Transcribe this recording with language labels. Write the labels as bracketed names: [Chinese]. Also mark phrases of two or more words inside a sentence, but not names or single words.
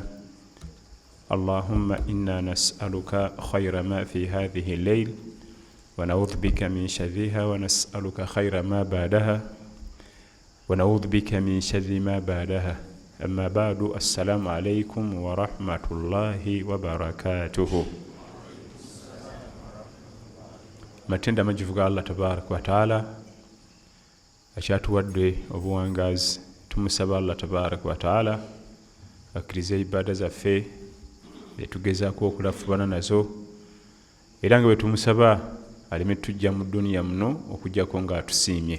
[Arabic] اللهم إنا نسألك خير ما في هذه الليل ونعوذ بك من شرها ونسألك خير ما بعدها ونعوذ بك من شر ما بعدها. أما بعد، السلام عليكم ورحمة الله وبركاته. [Ganda] matenda majivuga Allah [Arabic] تبارك وتعالى [Ganda] akyatuwadde obuwangazi. Tumusaba Allah [Arabic] تبارك وتعالى [Ganda] akkirize ibada zaffe etugezaako okulafubana nazo, era nga bwe tumusaba aleme tujja mu duniya muno okujjako nga atusiimye.